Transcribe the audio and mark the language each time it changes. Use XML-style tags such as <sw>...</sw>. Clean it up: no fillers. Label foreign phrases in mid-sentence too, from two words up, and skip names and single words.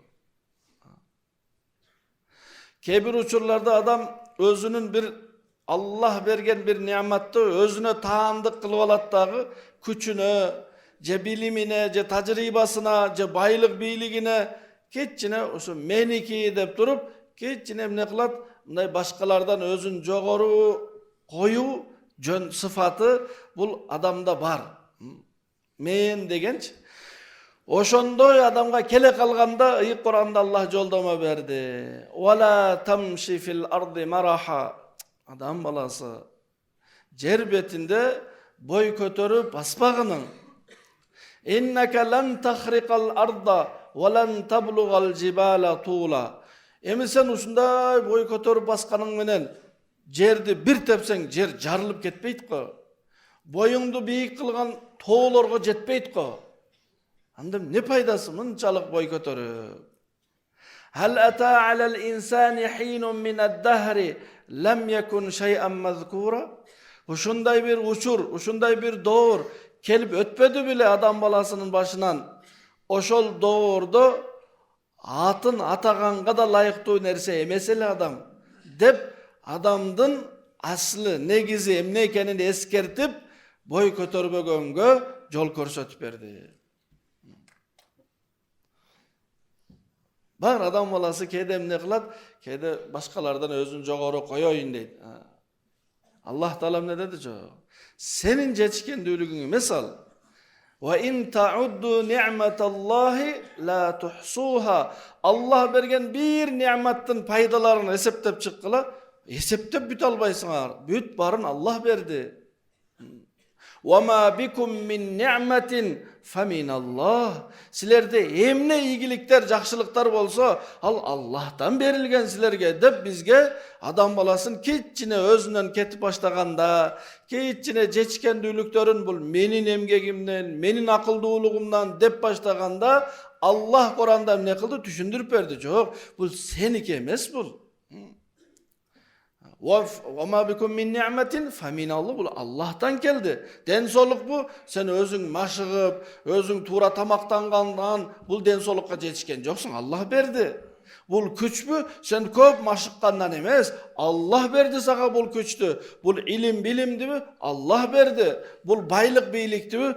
<ky>Кээ бир учурларда адам өзүнүн бир Аллах берген бир неаматты өзүнө таандык кылып алат дагы, күчүнө, же билимине, же тажрыйбасына, же байлык бийлигине, кетчине ошо меники деп туруп, кетчине эмне кылат? Мындай башкалардан өзүн жогору коюу жөн сыфаты бул адамда бар. Мен дегенчи. Ошондой адамга келе калганда ыйык Куранда Аллах жолдомо берди.</ky> <ar>ولا تمش في الأرض مرحا.</ar> <ky>Адам баласы жер бетинде бой көтөрүп баспагының.</ky> <ar>إنك لن تخرق الأرض ولن تبلغ الجبال طولا.</ar> <ky>Эми сен ушундай бой көтөрүп басканың менен жерди бир тепсең жер жарылып кетпейт го. Боюңду бийик кылган тоолорго жетпейт го. Анда не пайдасы мынчалык бой көтөрүп?</ky> <ar>هل أتى على الإنسان حين من الدهر لم يكن شيئا مذكورا.</ar> <ky>Ушундай бир учур, ушундай бир доор келип өтпөдү беле адам баласынын башынан. Ошол доордо атын атаганга да лайыктуу нерсе эмес эле адам деп адамдын аслы негизи эмне экенин эскертип бой көтөрбөгөнгө жол көрсөтүп берди. Бар адам баласы кээде эмне кылат? Кээде башкалардан өзүн жогору коёюн дейт. Аллах Таала эмне деди? Жок. Сенин жетишкендүүлүгүң эмес ал.</ky> <ar>وإن تعدوا نعمة الله لا تحصوها.</ar> <ky>Аллах берген бир неаматтын пайдаларын эсептеп чыккыла, эсептеп бүт албайсыңар. Бүт барын Аллах берди.</ky> <ar>وما بكم من نعمة فمن الله.</ar> <ky>Силерде эмне ийгиликтер, жакшылыктар болсо, ал Аллахтан берилген силерге деп бизге адам баласын кетчине өзүнөн кетип баштаганда, кетчине жетишкендүүлүктөрүн бул менин эмгегимден, менин акылдуулугумдан деп баштаганда, Аллах Куранда эмне кылды? Түшүндүрүп берди. Жок, бул сеники эмес бул.</ky> <ar>وما بكم من نعمة فمن الله.</ar> <ky>Бул Аллахтан келди. Ден соолук бу, сен өзүң машыгып, өзүң туура тамактангандан бул ден соолукка жетишкен жоксуң, Аллах берди. Бул күчпү, сен көп машыккандан эмес, Аллах берди сага бул күчтү. Бул илим билимдиби? Аллах берди. Бул байлык бийликтиби?</ky>